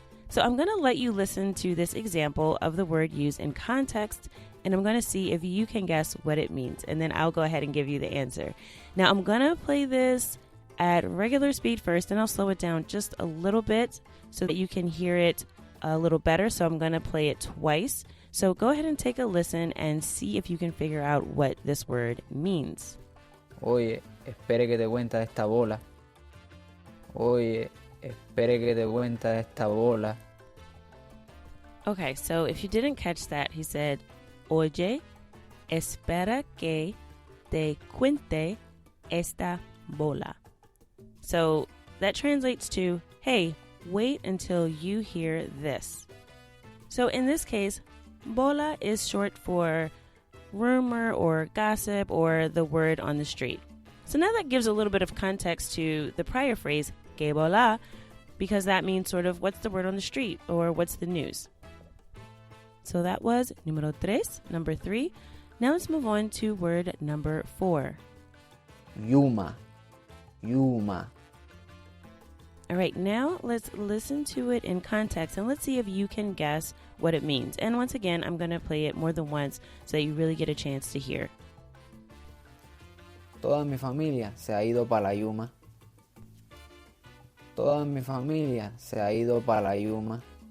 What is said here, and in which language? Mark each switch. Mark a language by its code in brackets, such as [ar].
[en] So I'm going to let you listen to this example of the word used in context, and I'm going to see if you can guess what it means, and then I'll go ahead and give you the answer. Now, I'm going to play this at regular speed first, and I'll slow it down just a little bit so that you can hear it a little better. So I'm going to play it twice. So go ahead and take a listen and see if you can figure out what this word means. [es] Oye, espere que te cuenta esta bola. Oye, espere que te cuenta esta bola. [en] Okay, so if you didn't catch that, he said, [es] Oye, espera que te cuente esta bola. [en] So that translates to, hey, wait until you hear this. So in this case, bola is short for rumor or gossip or the word on the street. So now that gives a little bit of context to the prior phrase, [es] que bola, [en] because that means sort of what's the word on the street or what's the news. So that was número 3, number 3. Now let's move on to word number 4. [es] Yuma. Yuma. [en] All right, now let's listen to it in context and let's see if you can guess what it means. And once again, I'm going to play it more than once so that you really get a chance to hear. [es] Toda mi familia se ha ido para la Yuma. Toda mi familia se ha ido para la Yuma.